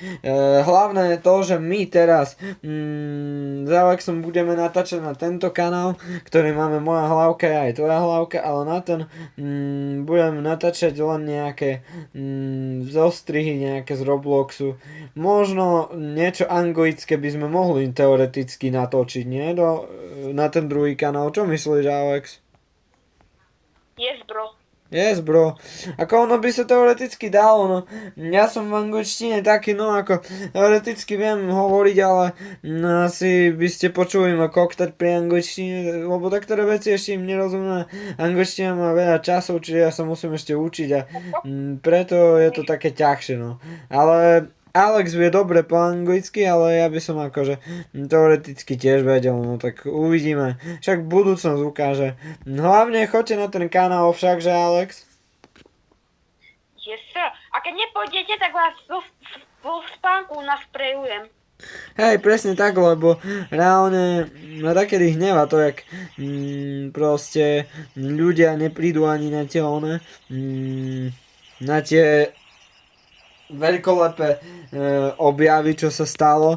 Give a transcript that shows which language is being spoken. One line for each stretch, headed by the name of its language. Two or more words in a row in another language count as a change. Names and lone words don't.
Slovak: Hlavné je to, že my teraz s Alexom budeme natáčať na tento kanál, ktorý máme moja hlavka a aj tvoja hlavka, ale na ten budeme natáčať len nejaké zostrihy, nejaké z Robloxu. Možno niečo anglické by sme mohli teoreticky natočiť, nie? Na ten druhý kanál. Čo myslíš, Alex?
English: Yes, bro. Yes, bro.
Slovak: Ako ono by sa teoreticky dalo, no. Ja som v angličtine taký, no ako teoreticky viem hovoriť, ale asi by ste počuli ma koktať pri angličtine, lebo taktoré veci ešte im nerozumiem. Angličtina má veľa časov, čiže ja sa musím ešte učiť a preto je to také ťažšie, no. Ale Alex vie dobre po anglicky, ale ja by som akože teoreticky tiež vedel, no tak uvidíme. Však budúcnosť ukáže. Hlavne choďte na ten kanál však, že Alex?
English: Yes, sir.
Slovak: A keď nepôjdete, tak vás vo spánku nasprejujem. Hej, presne tak, lebo reálne ma takedy hneva to, jak proste ľudia neprídu ani na tie na tie veľkolepé objavy, čo sa stalo.